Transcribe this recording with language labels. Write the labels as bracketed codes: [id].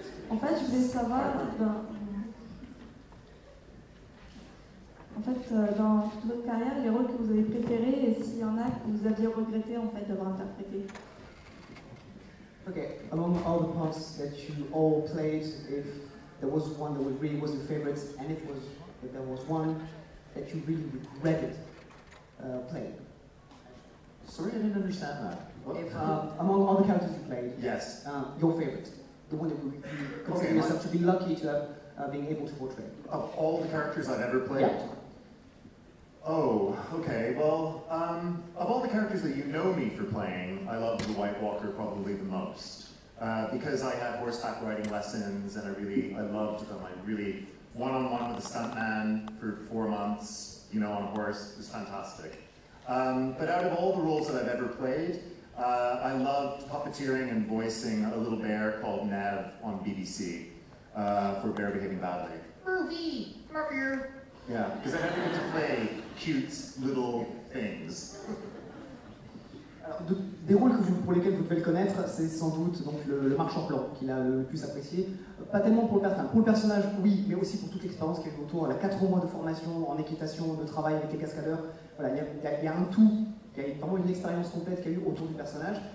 [fr] En fait, je voulais savoir, dans... en fait, dans toute votre carrière, les rôles que vous avez préférés et s'il y en a que vous aviez regretté en fait d'avoir interprété. [en] Okay, among all the parts that you all played, if there was one that really was your favorite, and if there was one that you really regretted playing. Sorry, I didn't understand that. If among all the characters you played, yes, your favorite, the one that you consider yourself to be lucky to have been able to portray. Of all the characters I've ever played? Yeah. Oh, okay, well, of all the characters that you know me for playing, I love the White Walker probably the most. Because I had horseback riding lessons and I loved them. I really, one-on-one with a stuntman for 4 months, you know, on a horse, it was fantastic. But out of all the roles that I've ever played, I loved puppeteering and voicing a little bear called Nev on BBC for Bear Behaving Badly. Murphy! Murphy! Yeah, because I never get to play cute little things. [fr] Alors, des rôles que vous, pour lesquels vous devez le connaître, c'est sans doute donc le marchand plan qu'il a le plus apprécié. Pas tellement pour le personnage, oui, mais aussi pour toute l'expérience qu'il y a autour. Il a 4 mois de formation en équitation, de travail avec les cascadeurs. Voilà, il y a un tout, il y a vraiment une expérience complète qu'il y a eu autour du personnage.